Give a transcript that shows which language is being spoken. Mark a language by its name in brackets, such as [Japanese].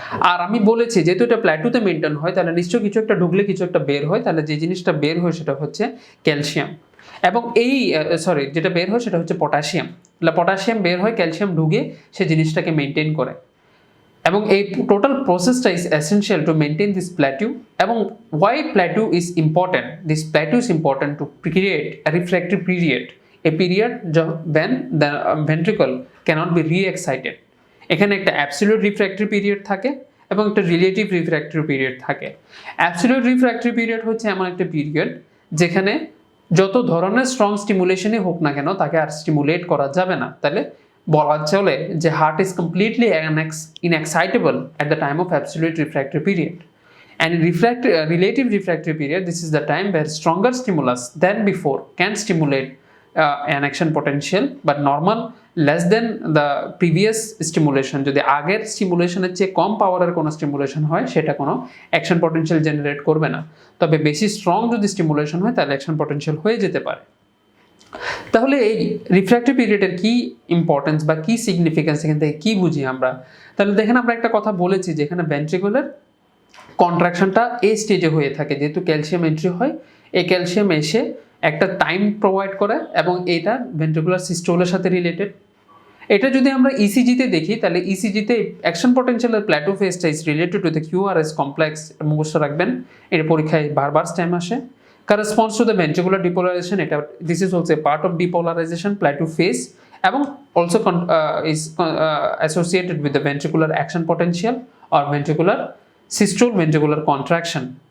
[Bangla] আর আমি বলেছি যেহেতু এটা প্ল্যাটুতে মেনটেন হয় তাহলে নিশ্চয়ই কিছু একটা ঢুকলে কিছু একটা বের হয়, তাহলে যে জিনিসটা বের হয় সেটা হচ্ছে ক্যালসিয়াম। এবং এই যেটা বের হয় সেটা হচ্ছে পটাশিয়াম। পটাশিয়াম বের হয়, ক্যালসিয়াম ঢুকে সে জিনিসটাকে মেনটেন করে। এবং এই টোটাল প্রসেসটা [English] Is essential to maintain this plateau. এবং why plateau is important? This plateau is important to create a refractory period, a period when the ventricle cannot be re-excited। [Bangla] এখানে একটা অ্যাবসলিউট রিফ্র্যাক্টরি পিরিয়ড থাকে এবং একটা relative refractory period থাকে। Absolute refractory period হচ্ছে এমন একটা পিরিয়ড যেখানে যত ধরনের স্ট্রং স্টিমুলেশনই হোক না কেন তাকে আর স্টিমুলেট করা যাবে না। তাহলে বলা চলে যে [English] Heart is completely inexcitable at the time of absolute refractory period. And in relative refractory period, this is the time where stronger stimulus than before can stimulate an action potential, but normal less than the previous stimulation, [Bangla] যদি আগের স্টিমুলেশনের চেয়ে কম পাওয়ারের কোনো stimulation হয় সেটা কোনো action potential generate করবে না। তবে বেশি স্ট্রং যদি স্টিমুলেশন হয় তাহলে অ্যাকশন পটেনশিয়াল হয়ে যেতে পারে। তাহলে এই রিফ্র্যাক্টরি পিরিয়ডের কি ইম্পর্টেন্স বা কি সিগনিফিকেন্স, এখান থেকে কি বুঝি আমরা? তাহলে দেখেন আমরা একটা কথা বলেছি যে এখানে ভেন্ট্রিকুলার কন্ট্রাকশনটা এই স্টেজে হয়ে থাকে, যেহেতু ক্যালসিয়াম এন্ট্রি হয়, এই ক্যালসিয়াম এসে একটা টাইম প্রোভাইড করে এবং এটা ভেন্ট্রিকুলার সিস্টোলের সাথে রিলেটেড। এটা যদি আমরা ইসিজিতে দেখি তাহলে ইসিজিতে action পটেনশিয়ালের plateau ফেজটা [English] Is related to the QRS complex. [Bangla] মুখস্থ রাখবেন, এটা পরীক্ষায় বারবার স্ট্যাম আসে। [English] Corresponds to the ventricular depolarization, this is also a part of depolarization plateau phase, এবং also is associated with the ventricular action potential or ventricular systole, ventricular contraction.